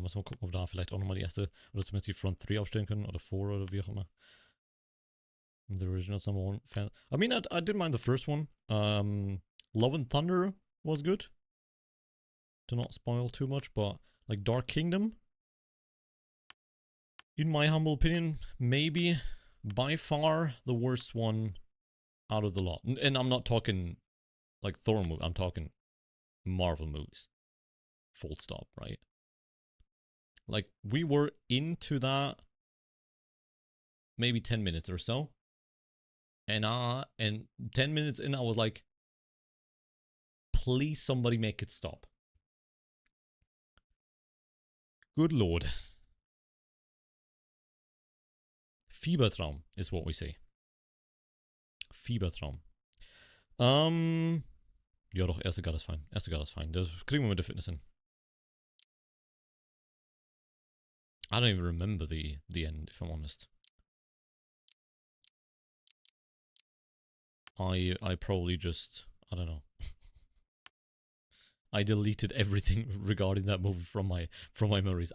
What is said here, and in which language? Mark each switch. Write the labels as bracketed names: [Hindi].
[German] Muss mal gucken, ob wir da vielleicht auch nochmal die erste, oder zumindest die Front 3 aufstellen können, oder 4 oder wie auch immer. [English] The original's #1 fan. I mean, I didn't mind the first one. Love and Thunder was good. To not spoil too much, but like Dark Kingdom, in my humble opinion, maybe by far the worst one out of the lot. And I'm not talking like Thor movie, I'm talking Marvel movies. Full stop, right? Like, we were into that maybe 10 minutes or so. And 10 minutes in, I was like, please somebody make it stop. Good lord. Fiebertraum is what we say. Fiebertraum. [German] Ja doch, erste Guard ist fein. Erste Guard ist fein. Das kriegen wir mit der Fitness hin. [English] I don't even remember the end, if I'm honest. I probably just, I don't know. I deleted everything regarding that movie from my memories.